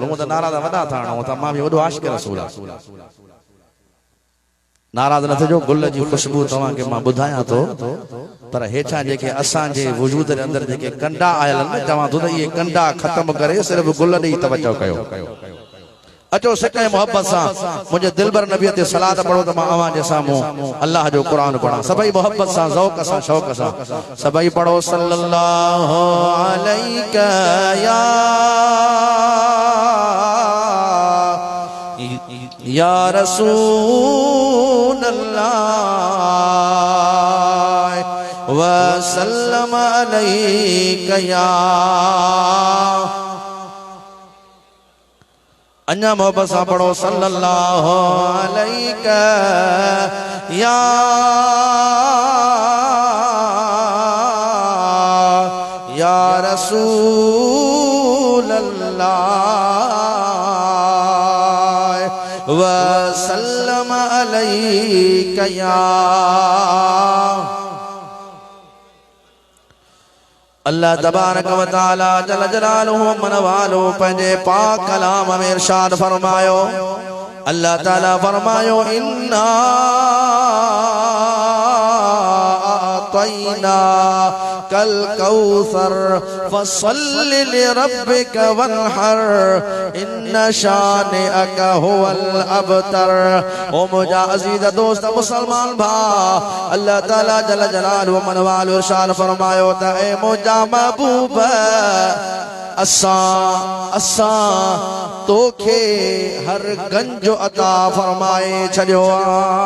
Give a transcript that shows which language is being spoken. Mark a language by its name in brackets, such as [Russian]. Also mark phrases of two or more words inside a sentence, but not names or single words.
[Sindhi] हूअं त नारा वॾा था हणूं, त मां बि वॾो आशिक़ रसूल आहे। नाराज़ न थिजो, गुल जी ख़ुशबू तव्हांखे मां ॿुधायां थो, पर हेठां जेके असांजे वजूद जे अंदरि जेके कंडा आयल आहिनि, चवां थो त इहे कंडा ख़तम करे सिर्फ़ गुल ॾेई तवजो कयो। अचो सिके मोहब्बत सां मुंहिंजे दिलबर नबीअ ते सलात पढ़ो त मां अवां जे साम्हूं अल्लाह जो क़ुरान पढ़ां। सभई मोहब्बत सां, ज़ौक़ सां, शौक़ सां सभई पढ़ो [Arabic] صلى الله عليك يا رسول الله وسلم عليك يا. [Sindhi] अन्या मोहब्बत सां पढ़ो [Arabic] صلى الله عليك يا رسول الله وسلم عليك يا. [Sindhi] अल्लाह [Arabic] تبارك وتعالى جل جلاله [Sindhi] मन वालो पंहिंजे पाक कलाम में इरशाद फरमायो। अल्लाह ताला फरमायो [Arabic] إنا أعطيناك الكوثر فصل لربك وانحر إن شانئك هو الأبتر. [Sindhi] ओ मुझा अजीज दोस्त मुसलमान भा, अल्लाह ताला [Arabic] جل جلاله [Sindhi] मन वालो इरशाद फरमायो त ए मुझा महबूब असा तोखे हर गंज अता फरमाए छॾियो आहे।